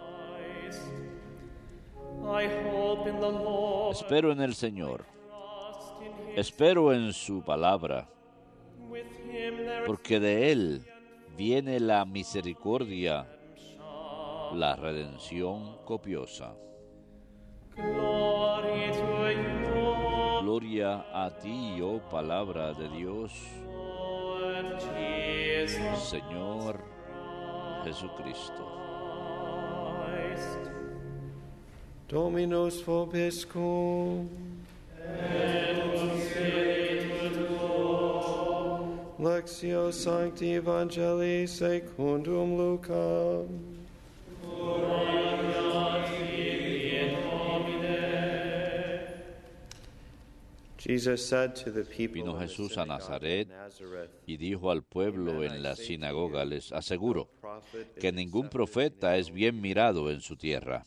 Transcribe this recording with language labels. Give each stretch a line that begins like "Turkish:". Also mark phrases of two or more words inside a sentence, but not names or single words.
Spanish: Espero en el Señor, espero en su palabra, porque de Él viene la misericordia, la redención copiosa. Gloria a ti, oh palabra de Dios, Señor Jesucristo.
Latin: Dominus vobiscum. Lectio Sancti Evangelii secundum Lucam.
Spanish: Vino Jesús a Nazaret y dijo al pueblo en la sinagoga: les aseguro que ningún profeta es bien mirado en su tierra.